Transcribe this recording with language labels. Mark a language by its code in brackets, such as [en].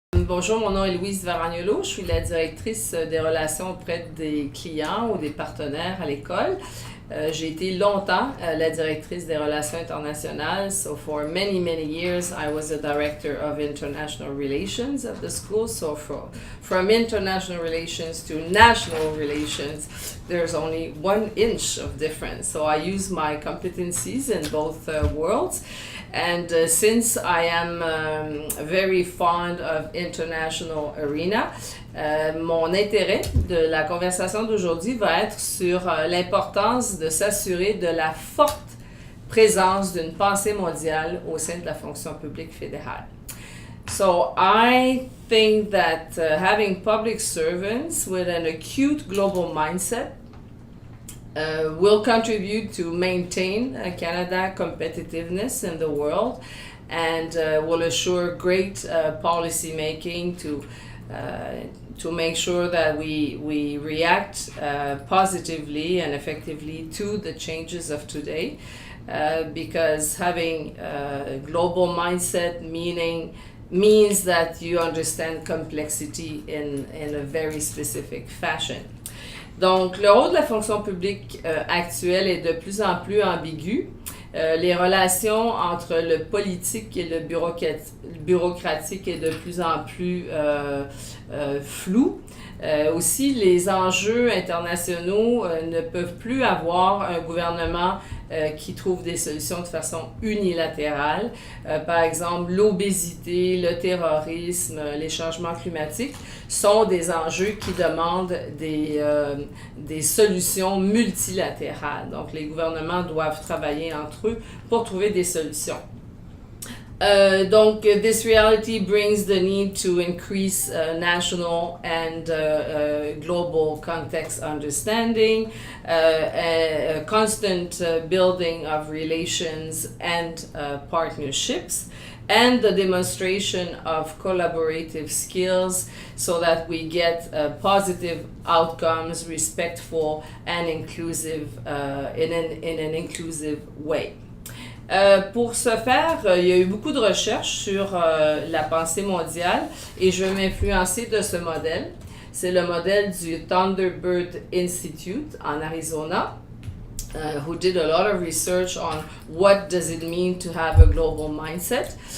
[fr] Bonjour, mon nom est Louise Varagnolo. Je suis la directrice des relations auprès des clients ou des partenaires à l'école. J'ai été longtemps la directrice des relations internationales. [en] So for many years, I was the director of international relations at the school. So from international relations to national relations, there's only 1 inch of difference. So I use my competencies in both worlds. And since I am very fond of international arena, [fr] mon intérêt de la conversation d'aujourd'hui va être sur l'importance de s'assurer de la forte présence d'une pensée mondiale au sein de la fonction publique fédérale. [en] So I think that having public servants with an acute global mindset will contribute to maintain Canada competitiveness in the world and will assure great policy making to make sure that we react positively and effectively to the changes of today, because having a global mindset means that you understand complexity in a very specific fashion. [fr] Donc, le rôle de la fonction publique actuelle est de plus en plus ambigu. Les relations entre le politique et le bureaucratique est de plus en plus floues. Aussi, les enjeux internationaux ne peuvent plus avoir un gouvernement qui trouve des solutions de façon unilatérale. Par exemple, l'obésité, le terrorisme, les changements climatiques sont des enjeux qui demandent des solutions multilatérales. Donc, les gouvernements doivent travailler entre eux pour trouver des solutions. [en] Donc, this reality brings the need to increase national and global context understanding, a constant building of relations and partnerships, and the demonstration of collaborative skills so that we get positive outcomes, respectful and inclusive in an inclusive way. [fr] Pour ce faire, il y a eu beaucoup de recherches sur la pensée mondiale et je vais m'influencer de ce modèle. C'est le modèle du Thunderbird Institute en Arizona, [en] who did a lot of research on what does it mean to have a global mindset.